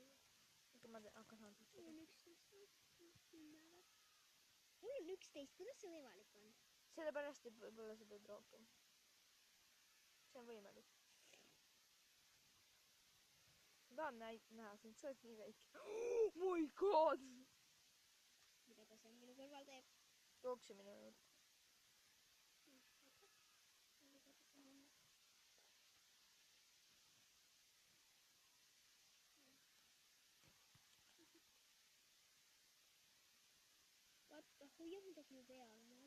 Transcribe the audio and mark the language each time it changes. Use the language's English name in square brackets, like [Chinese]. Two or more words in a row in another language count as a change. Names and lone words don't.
[Estonian] Aga ma hakkan handlitega. Mul on 11. Mul on 11. Kuidas see võimalik on? Sellepärast, et võib-olla sa teed rohkem. See on võimalik. Ma tahan näha sind, sa oled nii väike. [English] Oh my god! [Estonian] Mida ta seal minu kõrval teeb? Jookse minu juurde. Vaata, hoia midagi mu peal.